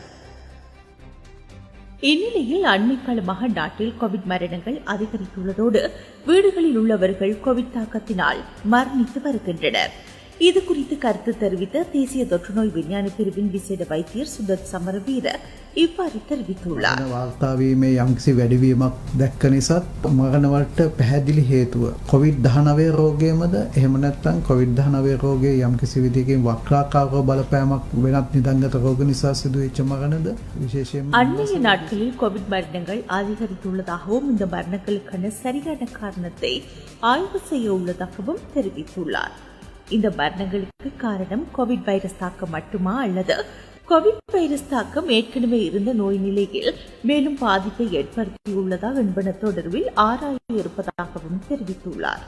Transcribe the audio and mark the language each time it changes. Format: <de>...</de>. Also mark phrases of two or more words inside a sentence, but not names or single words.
<ta>இந்நிலையில் அண்மை காலமாக நாட்டில் கோவிட் மரணங்கள் அதிகரித்துள்ளதோடு வீடுகளில் உள்ளவர்கள் கோவிட் தாக்கத்தினால் மரணித்து வருகின்றனர். இதுகுறித்து கருத்து தெரிவித்த தேசிய தொற்றுநோய் விஞ்ஞான பிரிவின் விசேட வைத்தியர் சுதத் சமரவீர இவ்வாறு தெரிவித்துள்ளார்.</ta> <si>වාර්තාවීමේ යම්කිසි වැඩිවීමක් දැක්ක නිසාත් මරණවලට පැහැදිලි හේතුව COVID-19 රෝගයමද එහෙම නැත්නම් COVID-19 රෝගයේ යම්කිසි විදිහකින් වක්‍රාකාරව බලපෑමක් වෙනත් නිදන්ගත රෝග නිසා සිදුවෙච්ච මරණද විශේෂයෙන්ම</si> <ta>அண்மைய நாட்களில் கோவிட் மரணங்கள் அதிகரித்துள்ளதாகவும் இந்த மரணங்களுக்கான சரியான காரணத்தை ஆய்வு செய்ய உள்ளதாகவும் தெரிவித்துள்ளார். இந்த மரணங்களுக்கு காரணம் கோவிட் வைரஸ் தாக்கம் மட்டுமா அல்லது கோவிட் வைரஸ் தாக்கம் ஏற்கனவே இருந்த நோய் நிலையில் மேலும் பாதிப்பை ஏற்படுத்தியுள்ளதா என்பன தொடர்பில் ஆராய இருப்பதாகவும் தெரிவித்துள்ளார்.</ta>